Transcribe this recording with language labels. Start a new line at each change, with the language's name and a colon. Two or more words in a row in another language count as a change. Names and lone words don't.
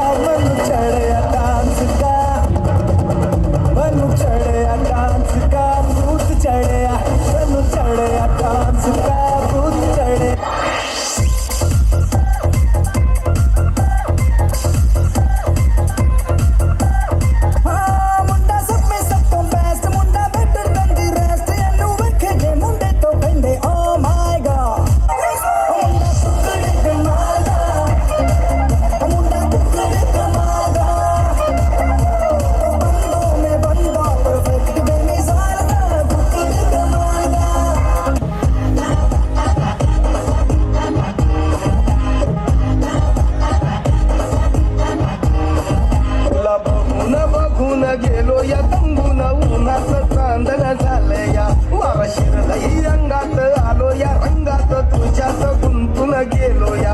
Punjabi: ਮਨ ਚੜ੍ਹਿਆ ਡਾਂਸ ਕਾ, ਮਨ ਚੜ੍ਹਿਆ ਡਾਂਸ ਕਾ, ਭੂਤ ਚੜ੍ਹਿਆ। ਮਨ ਚੜ੍ਹਿਆ ਡਾਂਸ ਕਾ, ਭੂਤ ਚੜ੍ਹਿਆ। ਹਾਂ, ਮੁੰਡਾ ਸਬ ਮੇਂ ਸਬ ਤੋ ਬੈਸਟ, ਮੁੰਡਾ
English: better than the rest।
Punjabi: ਇਹਨੂੰ ਵੇਖੇ ਜੇ ਮੁੰਡੇ ਤੋਂ ਕਹਿੰਦੇ
English: oh my god।
Punjabi: ਮੁੰਡਾ ਕੁੱਕੜੇ ਕਮਾਲ ਦਾ, ਮੁੰਡਾ ਕੁੱਕੜੇ ਕਮਾਲ ਦਾ। ਬੰਦੋਂ ਮੇਂ ਬੰਦਾ perfect ਬੇਮਿਸਾਲ ਦਾ, ਕੁੱਕੜ ਕਮਾਲ ਦਾ।
Marathi: बघून गेलो या तंबून उन्हाचं चांदण झालं या वारा शिरलंही अंगात आलो या रंगात तुझ्यात गुंतून गेलो या